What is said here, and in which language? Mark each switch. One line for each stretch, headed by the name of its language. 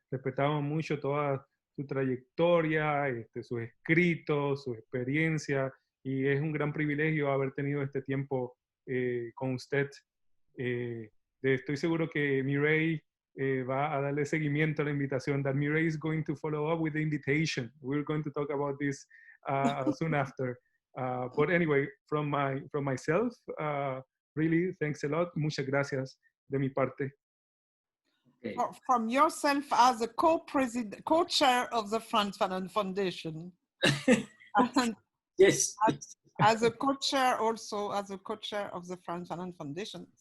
Spanish: Respetamos mucho toda su trayectoria, sus escritos, su experiencia, y es un gran privilegio haber tenido este tiempo con usted. Estoy seguro que Mireille va a darle seguimiento a la invitación.
English: That Mireille is going to follow up with the invitation. We're going to talk about this soon after. But anyway, from myself, really, thanks a lot.
Spanish: Muchas gracias de mi parte.
English: Okay. From yourself as a co-chair of the Frantz Fanon Foundation. And Yes. as a co-chair also, as a co-chair of the Frantz Fanon Foundation.